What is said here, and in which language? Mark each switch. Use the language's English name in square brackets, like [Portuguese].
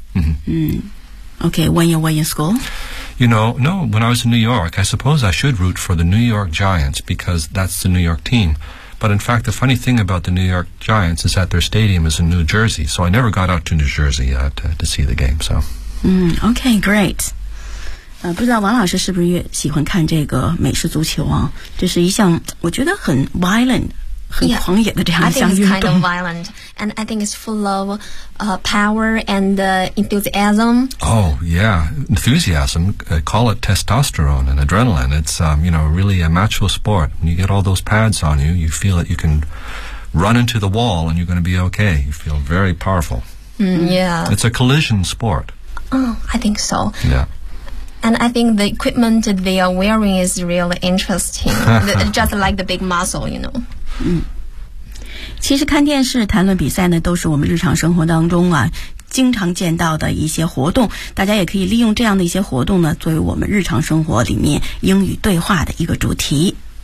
[English] Okay, when you were in school? You know, no, when I was in New York, I suppose I should root for the New York Giants because that's the New York team. But in fact, the funny thing about the New York Giants is that their stadium is in New Jersey, so I never got out to New Jersey to see the game. So. Okay, great. [Chinese] 不知道王老师是不是越喜欢看这个美式足球啊？这是一项我觉得很 violent、很狂野的这样一项运动。 [English] Yeah, I think it's kind of violent, and I think it's full of power and enthusiasm. Oh yeah, enthusiasm. Call it testosterone and adrenaline. It's really a macho sport. When you get all those pads on you, you feel that you can run into the wall and you're going to be okay. You feel very powerful. Yeah. It's a collision sport. Oh, I think so. Yeah. And I think the equipment they are wearing is really interesting, just like the big muscle, you know. [Chinese] 其实看电视、谈论比赛呢，都是我们日常生活当中啊经常见到的一些活动。大家也可以利用这样的一些活动呢，作为我们日常生活里面英语对话的一个主题。